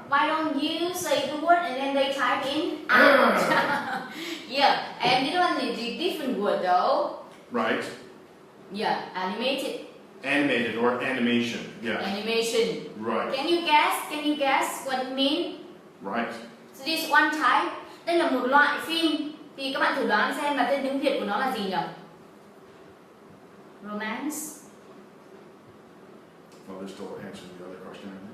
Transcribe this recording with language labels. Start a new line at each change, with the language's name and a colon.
English: Why don't you say the word and then they type in out? Yeah, and this one is a different word though. Right. Yeah, animated. Animated or animation. Yeah. Animation. Right. Can you guess what it means? Right. So this one type.
Vietnamese: Đây là một loại phim. Thì các bạn thử đoán xem là tên tiếng Việt của nó là gì nhỉ?
English: Romance. Well, they're still answering the other question.